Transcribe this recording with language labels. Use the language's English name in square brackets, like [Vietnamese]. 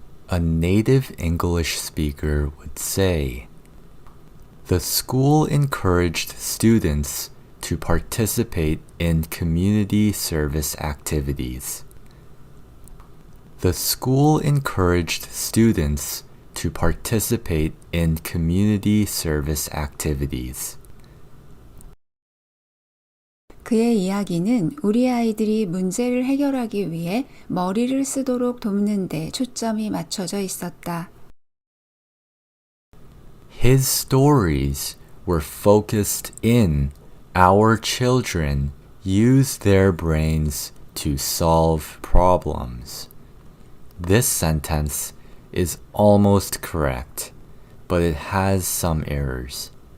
[English] A native English speaker would say, the school encouraged students to participate in community service activities. The school encouraged students to participate in community service activities. [Korean] 그의 이야기는 우리 아이들이 문제를 해결하기 위해 머리를 쓰도록 돕는 데 초점이 맞춰져 있었다. [English] His stories were focused in our children use their brains to solve problems. This sentence is almost correct, but it has some errors.